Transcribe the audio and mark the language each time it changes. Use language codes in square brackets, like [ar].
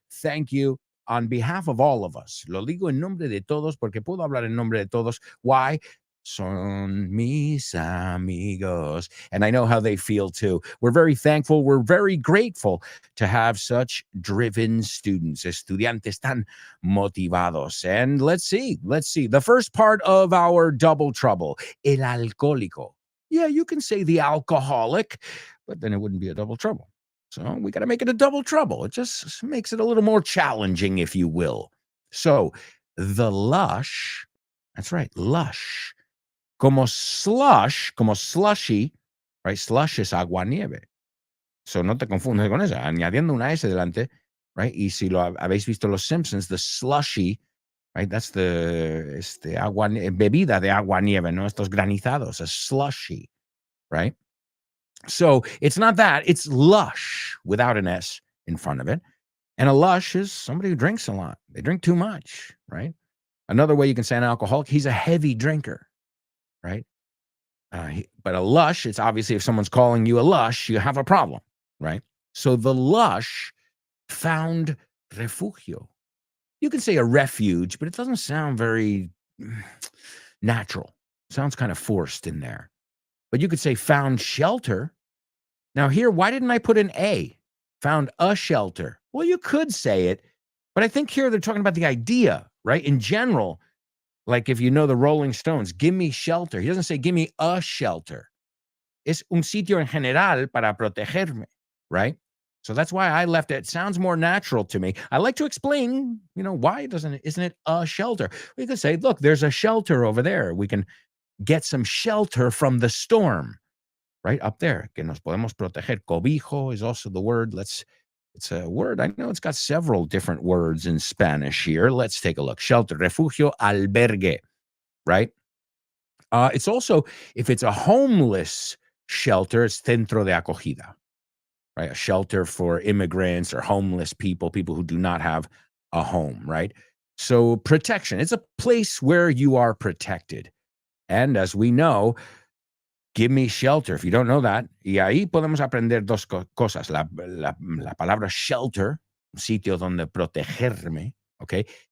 [en] Thank you on behalf of all of us. [es] Lo digo en nombre de todos porque puedo hablar en nombre de todos. [en] Why? [es] Son mis amigos. [en] And I know how they feel too. We're very thankful. We're very grateful to have such driven students, [es] estudiantes tan motivados. [en] And let's see. The first part of our double trouble, [es] el alcohólico. [en] Yeah, you can say the alcoholic, but then it wouldn't be a double trouble. So we got to make it a double trouble. It just makes it a little more challenging, if you will. So the lush, that's right, lush. [es] Como slush, como slushy, [en] right? [es] Slush es agua nieve. So no te confundes con eso, añadiendo una S delante, [en] right? [es] Y si lo habéis visto Los Simpsons, [en] the slushy, right? That's the [es] agua, bebida de agua nieve, ¿no? Estos granizados, [en] a slushy, right? So it's not that, it's lush without an S in front of it. And a lush is somebody who drinks a lot. They drink too much, right? Another way you can say an alcoholic, he's a heavy drinker, right? But a lush, it's obviously if someone's calling you a lush, you have a problem, right? So the lush found refugio. You can say a refuge, but it doesn't sound very natural. It sounds kind of forced in there. But you could say found shelter. Now here, why didn't I put an A? Found a shelter. Well, you could say it, but I think here they're talking about the idea, right? In general, like if you know the Rolling Stones, give me shelter. He doesn't say give me a shelter. [es] Es un sitio en general para protegerme, [en] right? So that's why I left it. It sounds more natural to me. I like to explain, why isn't it a shelter? We could say, look, there's a shelter over there. We can get some shelter from the storm, right? Up there. [es] Que nos podemos proteger. [en] Cobijo is also the word. It's a word. I know it's got several different words in Spanish here. Let's take a look. Shelter, refugio, albergue, right? It's also, if it's a homeless shelter, it's [es] centro de acogida, [en] right? A shelter for immigrants or homeless people who do not have a home, right? So protection, it's a place where you are protected. And as we know, give me shelter. If you don't know that, [es] y ahí podemos aprender dos cosas. La palabra shelter, sitio donde protegerme, okay?